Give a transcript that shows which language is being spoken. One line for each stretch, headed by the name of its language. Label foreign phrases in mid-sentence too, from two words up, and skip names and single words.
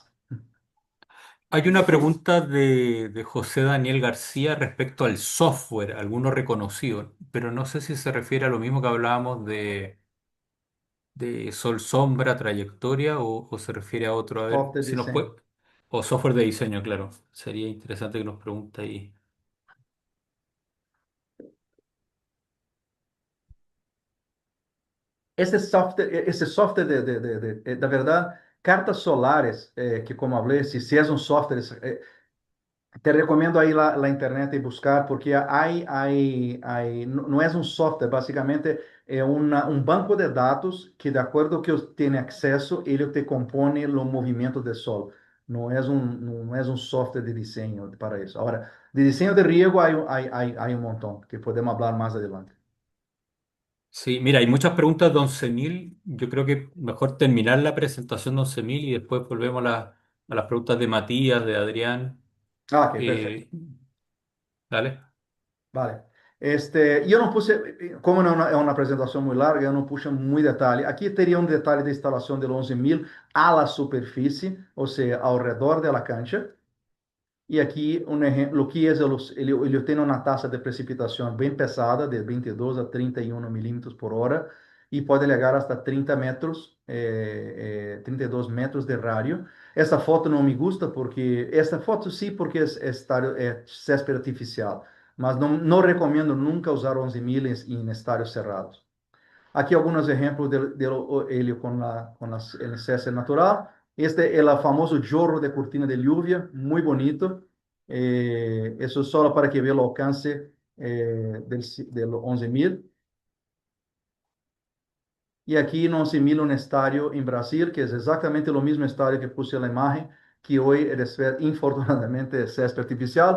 Spanish: Hay una pregunta de José Daniel García respecto al software, alguno reconocido, pero no sé si se refiere a lo mismo que hablábamos de Sol Sombra, trayectoria, o se refiere a otro. A ver, Software si nos diseño. puede. O software de diseño, claro. Sería interesante que nos pregunte ahí.
Portuguese: Esse software da verdade, cartas solares, que como falei, se é um software, te recomendo aí
Spanish: la internet
Portuguese: e buscar, porque não é um software, basicamente é um banco de dados que, de acordo com que eu tenho acesso, ele te compõe o movimento do Sol. Não é um software de desenho para isso. Agora, de desenho de riego, há um montão, que podemos falar mais adelante.
Spanish: Sí, mira, hay muchas preguntas de 11.000. Yo creo que mejor terminar la presentación de 11.000 y después volvemos a las preguntas de Matías, de Adrián.
Portuguese: Ah, ok, perfeito.
Spanish: Eh, Dale. Vale.
Portuguese: Eu não puse, como não é uma apresentação muito larga, eu não puxo muito detalhe. Aqui teria um detalhe de instalação del 11.000
Spanish: a la
Portuguese: superfície, ou seja, ao redor da cancha. E aqui um exemplo, o que é ele tem uma taxa de precipitação bem pesada, de 22 a 31 milímetros por hora, e pode chegar hasta 30 metros, 32 metros de rádio. Esta foto não
Spanish: me gusta
Portuguese: porque, esta foto sim, porque é césped artificial, mas não recomendo nunca usar 11.000 em estádios cerrados. Aqui alguns exemplos ele com
Spanish: el césped natural.
Portuguese: Este é o famoso jorro de cortina
Spanish: de lluvia,
Portuguese: muito bonito. Isso só para que veja o alcance del 11.000. E aqui no 11.000 um estádio em Brasil, que é exatamente o mesmo estádio que puse na imagem, que hoje é infortunadamente césped artificial.